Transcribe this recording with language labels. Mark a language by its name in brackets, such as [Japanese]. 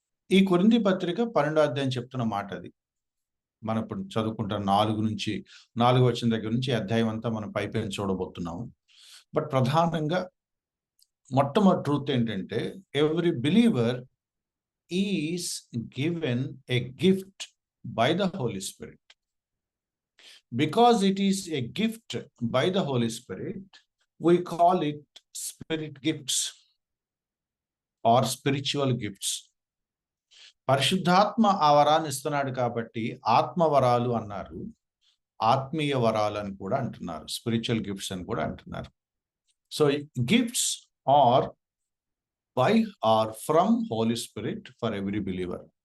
[Telugu] ఈ కొరింథీ పత్రిక 12వ అధ్యాయం చెప్తున్న మాట అది. మనం ఇప్పుడు చదువుకుంటాం 4వ వచనం దగ్గర నుంచి అధ్యాయం అంతా మనం పైపైన చూడబోతున్నాము. [English] but [Telugu] ప్రధానంగా మొట్టమొదటి [English] truth [Telugu] ఏంటంటే, [English] Every believer is given a gift by the Holy Spirit. Because it is a gift by the Holy Spirit, we call it spirit gifts or spiritual gifts. [Telugu] పరిశుద్ధాత్మ ఆ వరాన్ని ఇస్తున్నాడు కాబట్టి ఆత్మవరాలు అన్నారు, ఆత్మీయ వరాలు అని కూడా అంటున్నారు, స్పిరిచువల్ గిఫ్ట్స్ అని కూడా అంటున్నారు. [English] So gifts are by or from Holy Spirit for every believer.